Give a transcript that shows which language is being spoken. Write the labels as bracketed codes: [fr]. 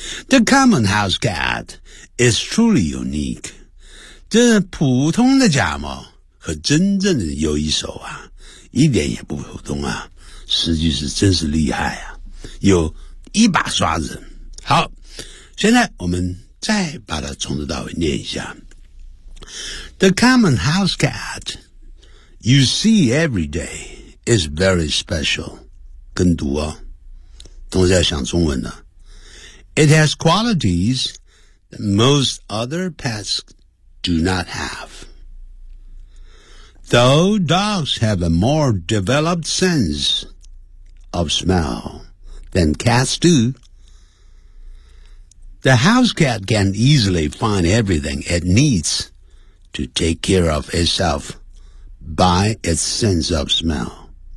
[en] The common house cat is truly unique， [zh] 这普通的家猫和真正的有一手啊，一点也不普通啊，实际是真是厉害啊，有一把刷子。好，现在我们再把它从头到尾念一下。 [en] The common house cat you see every day is very special. [zh] 跟读啊，同时要想中文呢、啊。 [en] It has qualities that most other pets do not have. Though dogs have a more developed sense of smell than cats do, the house cat can easily find everything it needs to take care of itself by its sense of smell.